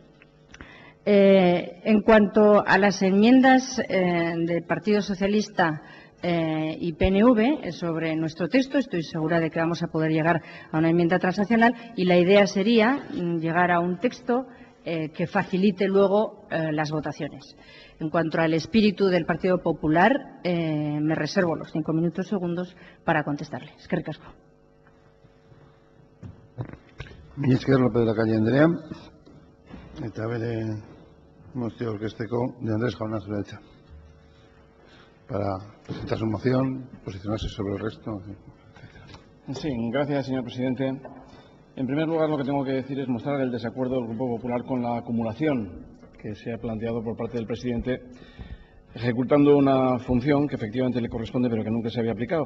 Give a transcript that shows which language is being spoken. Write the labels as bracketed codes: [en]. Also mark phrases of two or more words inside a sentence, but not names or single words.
[es] En cuanto a las enmiendas del Partido Socialista y PNV sobre nuestro texto, estoy segura de que vamos a poder llegar a una enmienda transaccional, y la idea sería llegar a un texto que facilite luego las votaciones. En cuanto al espíritu del Partido Popular, me reservo los 5 minutos segundos para contestarle. [eu] Eskerrik asko. Mila esker, López de la Calle Andrea. Eta bere mozio aurkezteko de Andrés Jauna zurea, [es] para presentar su moción, posicionarse sobre el resto, etc. Sí, gracias, señor presidente. En primer lugar, lo que tengo que decir es mostrar el desacuerdo del Grupo Popular con la acumulación que se ha planteado por parte del presidente, ejecutando una función que efectivamente le corresponde, pero que nunca se había aplicado.